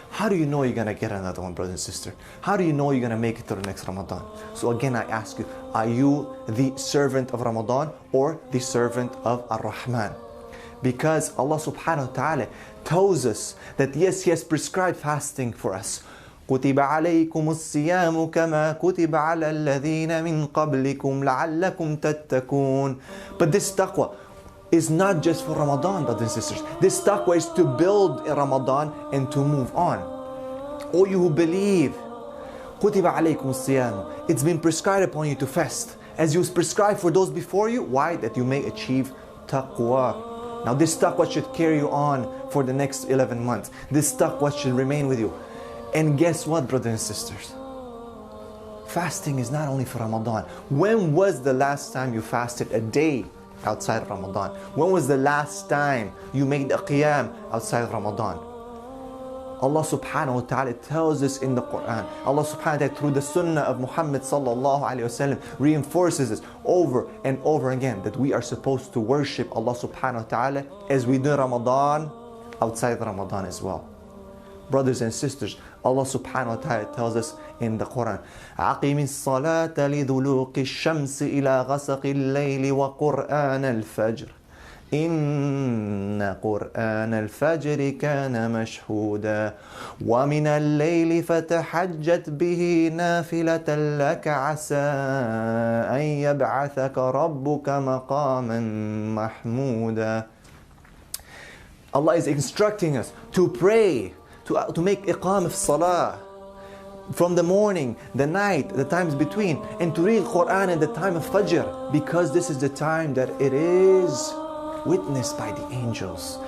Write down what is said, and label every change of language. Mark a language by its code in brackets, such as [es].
[en] How do you know you're going to get another one, brother and sister? How do you know you're going to make it to the next Ramadan? So again, I ask you, are you the servant of Ramadan or the servant of Ar-Rahman? Because Allah subhanahu wa ta'ala tells us that yes, He has prescribed fasting for us. [ar] كتب عليكم الصيام كما كتب على الذين من قبلكم لعلكم تتقون. [en] But this taqwa is not just for Ramadan, brothers and sisters. This taqwa is to build in Ramadan and to move on. All you who believe, [ar] كتب عليكم الصيام. [en] It's been prescribed upon you to fast, as you was prescribed for those before you. Why? That you may achieve taqwa. Now this taqwa should carry you on for the next 11 months. This taqwa should remain with you. And guess what, brothers and sisters? Fasting is not only for Ramadan. When was the last time you fasted a day outside of Ramadan? When was the last time you made a qiyam outside of Ramadan? Allah subhanahu wa ta'ala tells us in the Quran. Allah subhanahu wa ta'ala through the sunnah of Muhammad sallallahu alayhi wasallam reinforces us over and over again that we are supposed to worship Allah subhanahu wa ta'ala as we do Ramadan, outside Ramadan as well. Brothers and sisters, Allah subhanahu wa ta'ala tells us in the Quran, [ar] أَقِمِ الصَّلَاةَ لِذُلُوقِ الشَّمْسِ إِلَى غَسَقِ اللَّيْلِ وَقُرْآنَ الْفَجْرِ إِنَّ قُرْآنَ الْفَجْرِ كَانَ مَشْهُودًا وَمِنَ اللَّيْلِ فَتَحَجَّتْ بِهِ نَافِلَةً لَكَ عَسَىٰ أَن يَبْعَثَكَ رَبُّكَ مَقَامًا مَحْمُودًا. [en] Allah is instructing us to pray, to make iqam of salah from the morning, the night, the times between, and to read Quran in the time of Fajr, because this is the time that it is witnessed by the angels.